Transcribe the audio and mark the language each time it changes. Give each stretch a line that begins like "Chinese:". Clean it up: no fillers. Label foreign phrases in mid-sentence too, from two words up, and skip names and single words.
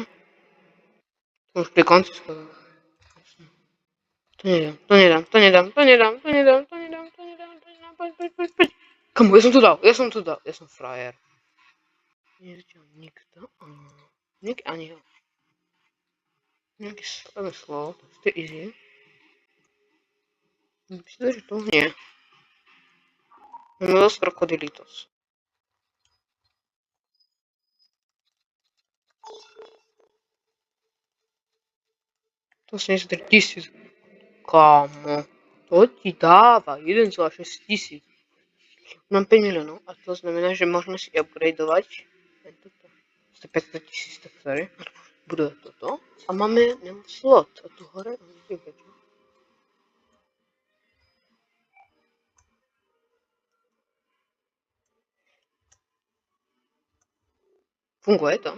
Slovak: Už pri konci skoro. To nedám. Poď. Kamu, ja som to dal. Ja som frajer. Nevidel nikto. Ani ho. Nejaké slovo. To je easy.
Polish: Myślę, że to nie. Los Crocodilitos. To są jest 10. Kamo. To ci dawa 1,6 tysięcy. Mam 5 milionów,
Slovak: a to znamená, že môžeme si upgradeovať 150 000, tak sorry. Bude toto. A máme slot. A tu hore, funguje to.